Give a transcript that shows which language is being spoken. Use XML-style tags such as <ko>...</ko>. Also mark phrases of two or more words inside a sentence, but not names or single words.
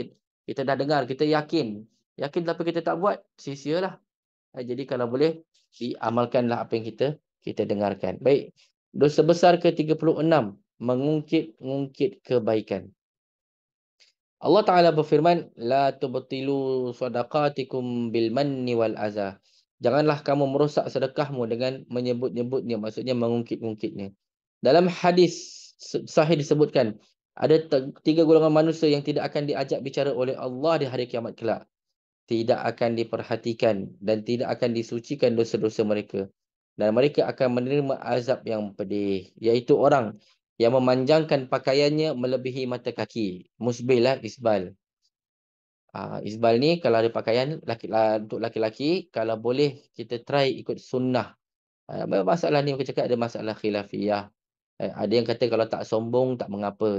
<ms>Kita dah dengar, kita yakin. Yakin tapi kita tak buat, sia-sialah. Jadi kalau boleh, diamalkanlah apa yang kita dengarkan. Baik, dosa besar ke-36. Mengungkit-ungkit kebaikan. Allah Ta'ala berfirman,</ms> <ar>لا تبطلوا صدقاتكم بالمن والأذى.</ar> <ms>Janganlah kamu merosak sedekahmu dengan menyebut-nyebutnya, maksudnya mengungkit-ungkitnya. Dalam hadis sahih disebutkan, ada 3 golongan manusia yang tidak akan diajak bicara oleh Allah di hari kiamat kelak. Tidak akan diperhatikan dan tidak akan disucikan dosa-dosa mereka. Dan mereka akan menerima azab yang pedih. Iaitu orang yang memanjangkan pakaiannya melebihi mata kaki. Musbil lah, isbal. Isbal ni kalau ada pakaian untuk laki-laki, kalau boleh kita try ikut sunnah. Masalah ni aku cakap ada masalah khilafiyah. Ada yang kata kalau tak sombong tak mengapa.</ms>